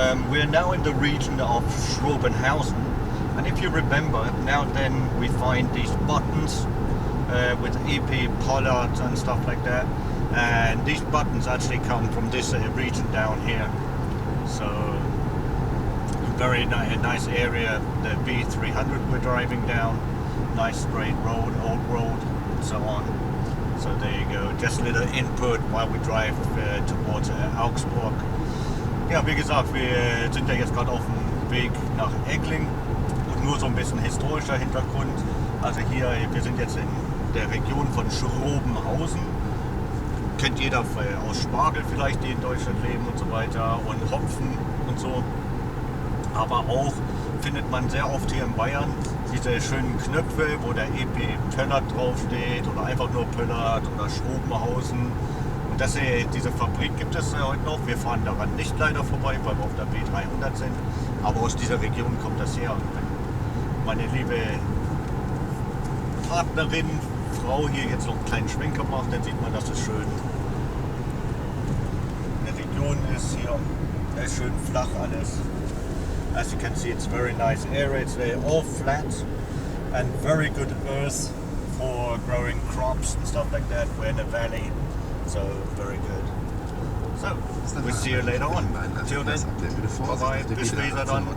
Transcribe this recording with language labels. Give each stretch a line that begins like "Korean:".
English: We're now in the region of Schrobenhausen, and if you remember, now and then we find these buttons with EP pollards and stuff like that, and these buttons actually come from this region down here. So very nice area. The B300 we're driving down, nice straight road, old road, and so on. So there you go, just a little input while we drive towards Augsburg.
German: Ja, wie gesagt, wir sind ja jetzt gerade auf dem Weg nach Egling und nur so ein bisschen historischer Hintergrund. Also hier, wir sind jetzt in der Region von Schrobenhausen. Kennt jeder aus Spargel vielleicht, die in Deutschland leben und so weiter, und Hopfen und so. Aber auch findet man sehr oft hier in Bayern. Diese schönen Knöpfe, wo der EP Pöllert draufsteht oder einfach nur Pöllert oder Schrobenhausen. Und diese Fabrik gibt es heute noch. Wir fahren daran nicht leider vorbei, weil wir auf der B300 sind. Aber aus dieser Region kommt das her. Und wenn meine liebe Partnerin, Frau hier jetzt noch einen kleinen Schwenker macht, dann sieht man, dass es schön eine Region ist hier. Da ist schön flach alles.
English: As you can see, it's very nice area. It's all flat and very good earth for growing crops and stuff like that. We're in a valley, so very good. So, we'll see you later on. Till then, bye bye.
German: Bis später dann.